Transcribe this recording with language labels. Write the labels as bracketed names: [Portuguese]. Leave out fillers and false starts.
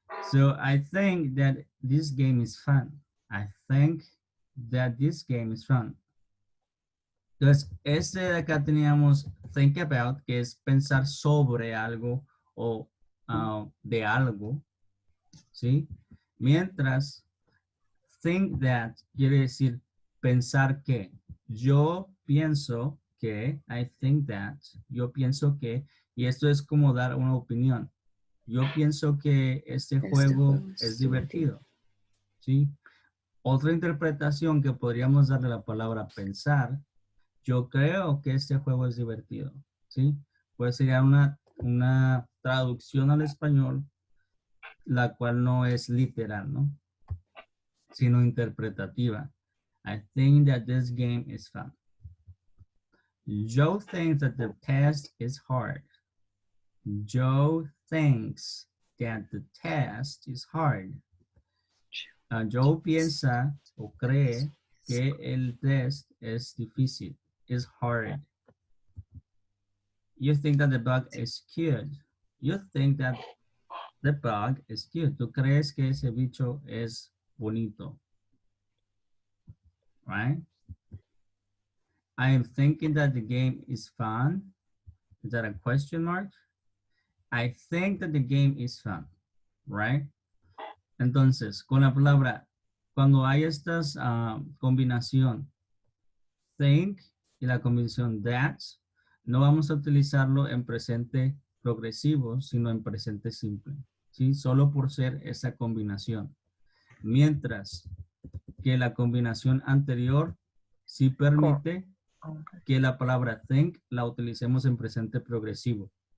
[English] So I think that this game is fun. I think that this game is fun. [Spanish] Entonces, de acá teníamos think about, que es pensar sobre algo o de algo, ¿sí? Mientras think that quiere decir pensar que. Yo pienso que, [English] I think that, [Spanish] yo pienso que, y esto es como dar una opinión. Yo pienso que este juego es divertido, ¿sí? Otra interpretación que podríamos darle a la palabra pensar, yo creo que este juego es divertido, ¿sí? Pues sería una traducción al español, la cual no es literal, ¿no? Sino interpretativa. [English] I think that this game is fun. Joe thinks that the test is hard. Joe thinks that the test is hard. [Spanish] Joe piensa o cree que el test es difícil, [English] is hard. You think that the dog is cute. You think that The bug is cute. [Spanish] Tú crees que ese bicho es bonito. [English] Right? I am thinking that the game is fun. Is that a question mark? I think that the game is fun. Right? [Spanish] Entonces, con la palabra, cuando hay estas combinación think y la combinación that, no vamos a utilizarlo en presente progresivo, sino en presente simple, ¿sí? Solo por ser esa combinación. Mientras que la combinación anterior sí permite que la palabra think la utilicemos en presente progresivo.